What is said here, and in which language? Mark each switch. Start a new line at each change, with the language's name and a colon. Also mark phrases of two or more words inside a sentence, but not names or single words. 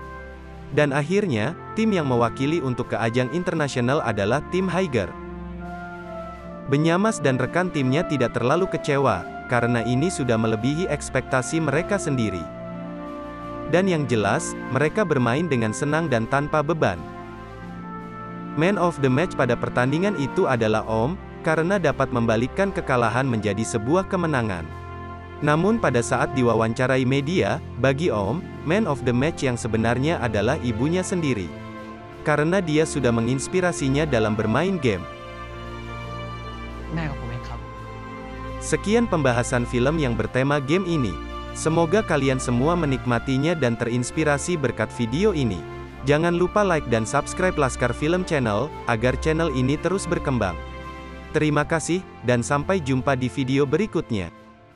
Indonesian: Dan akhirnya, tim yang mewakili untuk ke ajang internasional adalah tim Haiger. Benyamas dan rekan timnya tidak terlalu kecewa, karena ini sudah melebihi ekspektasi mereka sendiri. Dan yang jelas, mereka bermain dengan senang dan tanpa beban.
English: Man of the match
Indonesian: pada pertandingan itu adalah Om, karena dapat membalikkan kekalahan menjadi sebuah kemenangan. Namun pada saat diwawancarai media, bagi Om,
English: man of the match
Indonesian: yang sebenarnya adalah ibunya sendiri. Karena dia sudah menginspirasinya dalam bermain game.
Thai: แม่ของผมเองครับ
Indonesian: Sekian pembahasan film yang bertema game ini. Semoga kalian semua menikmatinya dan terinspirasi berkat video ini. Jangan lupa like dan subscribe Laskar Film Channel, agar channel ini terus berkembang. Terima kasih, dan sampai jumpa di video berikutnya.